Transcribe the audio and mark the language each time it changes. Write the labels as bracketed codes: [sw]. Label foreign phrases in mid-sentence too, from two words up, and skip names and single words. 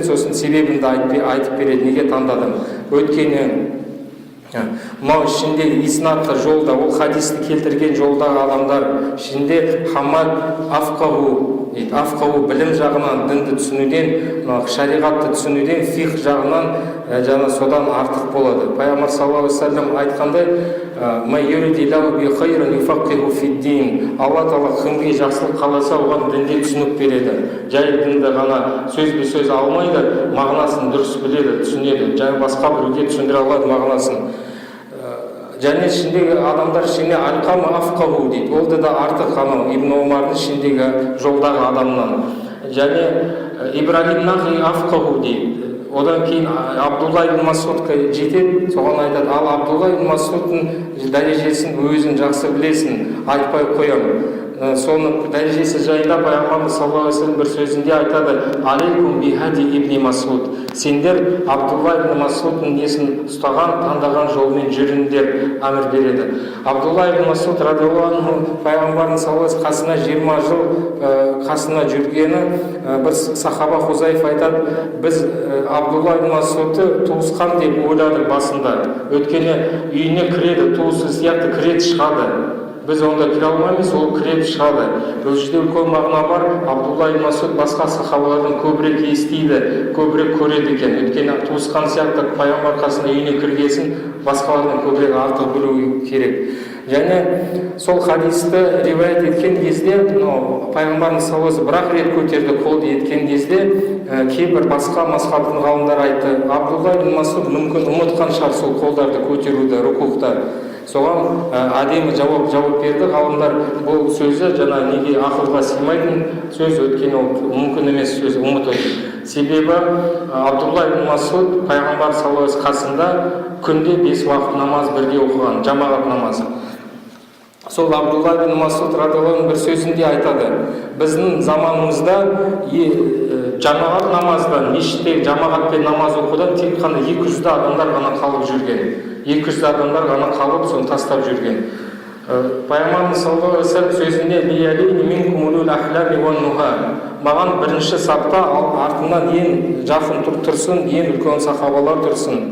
[kk] Сосын себебін де айтып береді, неге таңдадым. Өйткені мынау ішінде иснатты жолда, ол хадисті келтірген жолдағы адамдар ішінде Хаммад афқаху білім жағынан, дінді түсінуден, шариғатты түсінуден, фих жағынан жаңа содан артық болады. Пайғамбар [ar] صلى الله عليه وسلم [kk] айтқандай: Алла Тағала кімге жақсылық қаласа, оған дінде түсінік береді. Жай дінді ғана сөзбе-сөз алмайды, мағынасын дұрыс біледі, түсінеді. Және басқа біреуге түсіндіре алады мағынасын. Және ішіндегі адамдар ішіне алқамы афқаху дейді. Олды да артық анау Ибн Омардың ішіндегі жолдағы адамнан. Және Ибрахим Нахи афқаху дейді. Одан кейін Абдулла ибн Масудқа жетеді, соған айтады: ал Абдулла ибн Масудтың дәрежесін өзін жақсы білесің, айтпай қоямын. Соның дәрежесі жайында пайғамбарымыз [ar] صلى الله عليه وسلم [kk] бір сөзінде айтады: [ar] عليكم بهدي ابن مسعود, [kk] сендер Абдулла ибн Масудтың несін ұстаған, таңдаған жолмен жүріңдер, әмір береді. Абдулла ибн Масуд [ar] رضي الله عنه [kk] пайғамбарымыз [ar] صلى الله عليه وسلم [kk] қасына 20 жыл қасына жүргені, бір сахаба Хузайфа айтады: біз Абдулла ибн Масудты туысқан деп ойладық басында. Өйткені үйіне кіреді, туысы сияқты кіреді, шығады. Біз онда кіре алмаймыз, ол кіреді, шығады. Бұл жерде үлкен мағына бар. Абдулла ибн Масуд басқа сахабалардан көбірек естиді, көбірек көреді екен. Өйткені туысқан сияқты пайғамбар қасына үйіне кіргесін басқалардан көбірек артық білу керек. Және сол хадисті риуаят еткен кезде, пайғамбарымыз [ar] صلى الله عليه وسلم [kk] бір-ақ рет көтерді қолды еткен кезде, кейбір басқа мазхабтың ғалымдары айтты: Абдулла ибн Масуд мүмкін ұмытқан шығар сол қолдарды көтеруді рукухта. Соған әдемі жауап берді ғалымдар: бұл сөзі жаңа неге ақылға сыймайтын сөз, өткен ол мүмкін емес сөз, ұмыту. Себебі Абдулла ибн Масуд пайғамбар [ar] صلى الله عليه وسلم [kk] қасында күнде 5 уақыт намаз бірге оқыған, жамағат намазы. Сол Абдулла ибн Масуд [ar] رضي الله عنه [kk] бір сөзінде айтады: біздің заманымызда жамағат намаздан, мешітте жамағатпен намаз оқудан тек қана 200 адамдар ғана қалып жүрген. 200 адамдар ғана қалып, соны тастап жүрген. Пайғамбарымыз [ar] صلى الله عليه وسلم [kk] сөзінде: маған бірінші сапта артымнан ең жақын тұрсын, ең үлкен сахабалар тұрсын.